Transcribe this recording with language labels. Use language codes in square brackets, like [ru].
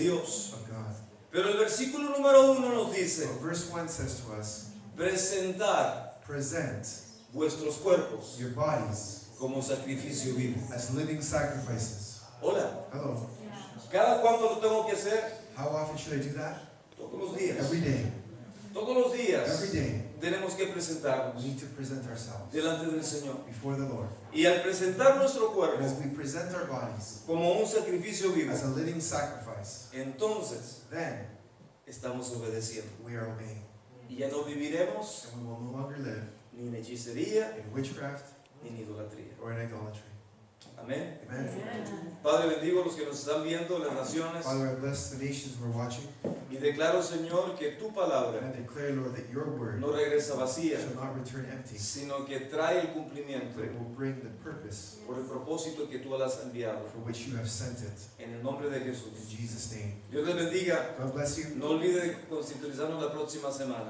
[es] Dios. [en] of God. [es] Pero el versículo número 1 nos dice: [en] So verse 1 says to us, [es] presentar [en] present [es] vuestros cuerpos [en] your bodies [es] como sacrificio vivo. [en] as living sacrifices. [es] Hola, [en] Hello. [es] ¿cada cuánto lo tengo que hacer? [en] How often should I do that? [es] Todos los días. [en] Every day. [es] Todos los días [en] Every day. [es] tenemos que [en] We [es] presentarnos [en] need to present ourselves [es] delante del Señor. [en] before the Lord. [es] Y al presentar nuestro [en] And [es] cuerpo [en] as we present our bodies [es] como un sacrificio vivo, [en] as a living sacrifice, [es] entonces [en] then [es] estamos obedeciendo. [en] we are obeying. [es] Y ya no viviremos [en] And we will no longer live [es] ni en hechicería [en] in witchcraft [es] ni en idolatría. [en] or in idolatry. [es] Amén. [en] Amen. [es] Padre, bendigo a los que nos están viendo en las naciones [en] Father, I bless the nations who are watching, [es] y declaro, Señor, que tu [en] and [es] palabra [en] I declare, Lord, that your word [es] no regresa vacía, [en] shall not return empty, [es] sino que trae el cumplimiento [en] but it will bring the purpose [es] por el propósito que tú has enviado. [en] for which you have sent it. [es] En el nombre de Jesús. [en] In Jesus' name. [es] Dios les bendiga. [en] God bless you. [es] No olvide sintonizarnos la próxima semana.